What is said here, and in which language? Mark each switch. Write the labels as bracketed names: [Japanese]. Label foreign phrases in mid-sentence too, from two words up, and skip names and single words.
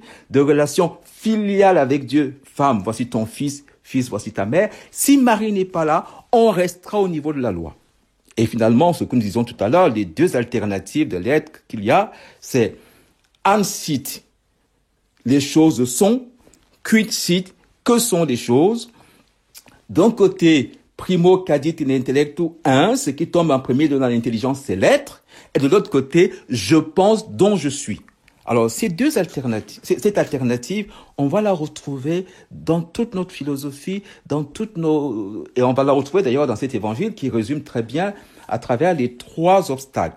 [French] De relation filiale avec Dieu. Femme, voici ton fils. Fils, voici ta mère. Si Marie n'est pas là, on restera au niveau de la loi. Et finalement, ce que nous disons tout à l'heure, les deux alternatives de l'être qu'il y a, c'est ansit, les choses sont, [Latin] quid sit, [French] que sont les choses. D'un côté, [Latin] primo cadit in intellectu, [French] ce qui tombe en premier dans l'intelligence, c'est l'être. Et de l'autre côté, je pense dont je suis. Alors, ces deux alternatives, cette alternative, on va la retrouver dans toute notre philosophie, et on va la retrouver d'ailleurs dans cet évangile qui résume très bien à travers les trois obstacles.